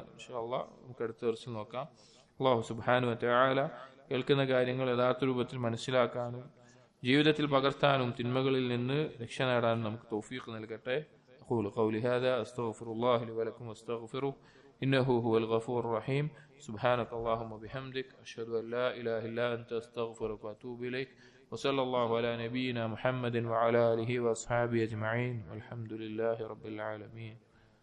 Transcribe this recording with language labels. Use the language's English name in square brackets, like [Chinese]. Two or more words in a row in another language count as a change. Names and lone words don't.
[Arabic] إن شاء الله [Malayalam] നമുക്ക് അടുത്ത ദിവസം നോക്കാം. [Arabic] الله سبحانه وتعالى [Malayalam] കേൾക്കുന്ന കാര്യങ്ങൾ യഥാർത്ഥ രൂപത്തിൽ മനസ്സിലാക്കാനും ജീവിതത്തിൽ പകർത്താനും തിന്മകളിൽ നിന്ന് രക്ഷ നേടാനും നമുക്ക് തൗഫീഖ് നൽകട്ടെ. [Arabic] أقول قولي هذا أستغفر الله لي ولكم وأستغفره إنه هو الغفور الرحيم. سبحانك اللهم بحمدك أشهد أن لا إله إلا أنت أستغفرك وأتوب إليك. وصلى الله على نبينا محمد وعلى آله وأصحابه أجمعين والحمد لله رب العالمين.